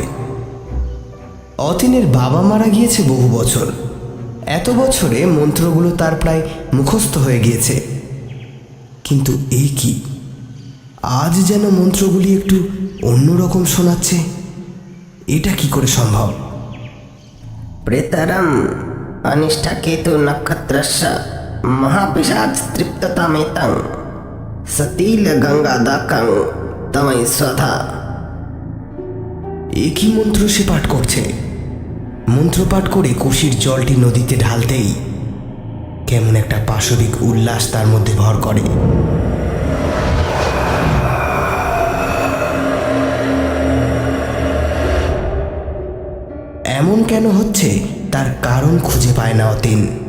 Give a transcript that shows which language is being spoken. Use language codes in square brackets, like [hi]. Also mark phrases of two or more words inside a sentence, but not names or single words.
[bn] অতীনের বাবা মারা গিয়েছে বহু বছর। এত বছরে মন্ত্রগুলো তার প্রায় মুখস্থ হয়ে গিয়েছে, কিন্তু এই কি, আজ যেন মন্ত্রগুলি একটু অন্যরকম শোনাচ্ছে। এটা কি করে সম্ভব? [sa] प्रेतरम अनिष्टा केतु नक्षत्रस्य महापिशाच तृप्ततामेतं सतील गंगादाकं तमय स्वधा। [bn] একই মন্ত্র সে পাঠ করছে। মন্ত্র পাঠ করে কুশির জলটি নদীতে ঢালতেই কেমন একটা পাশবিক উল্লাস তার মধ্যে ভর করে। এমন কেন হচ্ছে তার কারণ খুঁজে পায় না অতীন।